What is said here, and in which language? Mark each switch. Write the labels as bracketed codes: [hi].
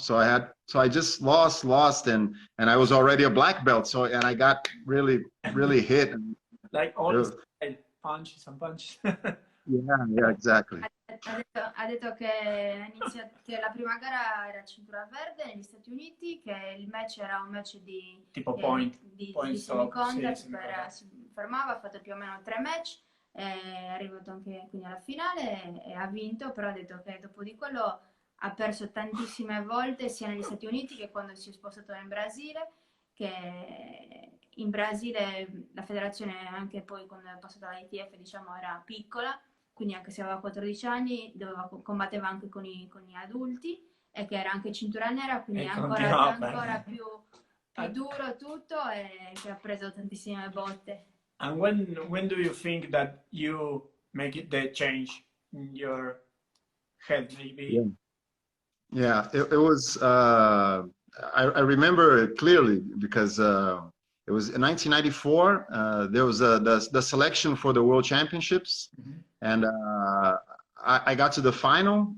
[en] So I just lost, and I was already a black belt, so and I got really hit. Like all punches and punches. Yeah, exactly. [it] Ha detto che la prima gara era cintura verde negli Stati Uniti, che il match era un match di semi-contact, si fermava, ha fatto più o meno 3 match, è arrivato anche quindi alla finale e ha vinto, però ha detto che dopo di quello ha perso tantissime volte sia negli Stati Uniti che quando si è spostato in Brasile, che in Brasile la federazione anche poi quando è passata all'ITF diciamo era piccola, quindi anche se aveva 14 anni combatteva anche con gli adulti e che era anche cintura nera, quindi ancora più duro tutto e che ha preso tantissime botte. [en] And when do you think that you make it the change in your head maybe? Yeah, it was I remember it clearly because it was in 1994. There was the selection for the World Championships, and I got to the final.